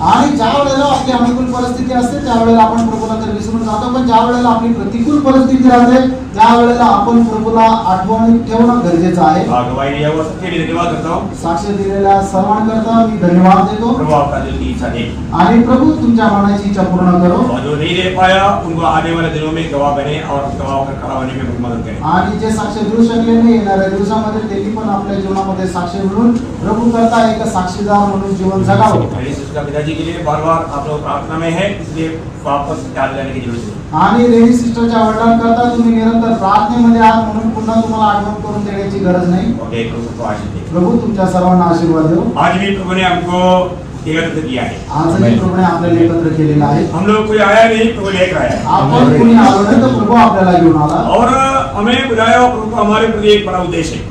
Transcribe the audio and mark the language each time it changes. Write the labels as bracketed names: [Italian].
[Marathi] आणि ज्या वेळेला आपली अनुकूल परिस्थिती असते त्यावेळेला आपण प्रभूला तर विसरून जातो, पण ज्या वेळेला आपली प्रतिकूल परिस्थिती राहते त्यावेळेला आपण प्रभूला आठवण ठेवणं गरजेचं आहे। [Hindi] गवाही दिया हुआ सबके लिए धन्यवाद करता हूँ। [Marathi] साक्ष दिलेल्या सर्वांकरता मी धन्यवाद देतो। [Hindi] प्रभु आपका दिल की इच्छा दे [Marathi] आणि प्रभु तुमच्या मनाची इच्छा पूर्ण करो। [Hindi] और जो नहीं दे पाया उनको आने वाले दिनों में गवाह बने और गवाह का खड़ा होने में मदद करें। [Marathi] आणि जे साक्ष देऊ शकले नाही येणाऱ्या दिवसामध्ये त्यांनी पण आपल्या जीवनामध्ये साक्ष म्हणून प्रभु करता एक साक्षीदार म्हणून जीवन जगावं। [Hindi] का पिताजी के लिए बार-बार आप लोग प्रार्थना में है, इसलिए वापस चाल जाने की जरूरत है। [Marathi] आणि रेडी सिस्टरच्या वडिलांकरता तुम्ही निरंतर प्रार्थनेमध्ये आहात म्हणून पुन्हा तुम्हाला आठवण करून देण्याची गरज नाही। [Hindi] ओके, प्रभु को आशीष दे। [Marathi] प्रभु तुमच्या सर्वांना आशीर्वाद देव। [Hindi] आज भी प्रभु ने हमको एकत्र किया है। [Marathi] आजही प्रभूने आपल्याला एकत्र केलेला आहे। [Hindi] हम लोग कोई आया नहीं, प्रभु लेकर आया। [Marathi] आपण कोणी आलो नाही तर प्रभू आपल्याला घेऊन आला। [Hindi] और हमें बुलाया प्रभु का हमारे प्रति एक बड़ा उद्देश्य है।